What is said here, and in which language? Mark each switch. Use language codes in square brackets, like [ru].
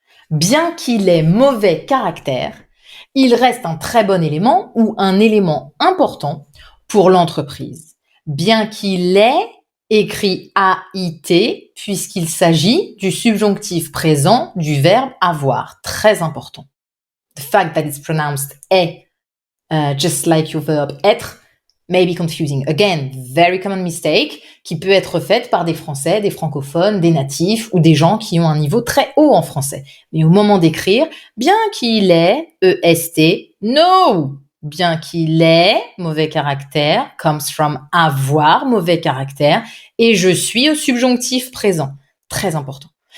[fr] Bien qu'il ait mauvais caractère, il reste un très bon élément ou un élément important pour l'entreprise. Bien qu'il ait écrit AIT, puisqu'il s'agit du subjonctif présent du verbe avoir. Très important. [en] The fact that it's pronounced est, just like your verb être, may be confusing. Again, very common mistake [fr] qui peut être faite par des Français, des francophones, des natifs ou des gens qui ont un niveau très haut en français. Mais au moment d'écrire, bien qu'il ait, EST, [en] no! [fr] Bien qu'il ait, mauvais caractère, [en] comes from [fr] avoir, mauvais caractère, et je suis au subjonctif présent. Très important.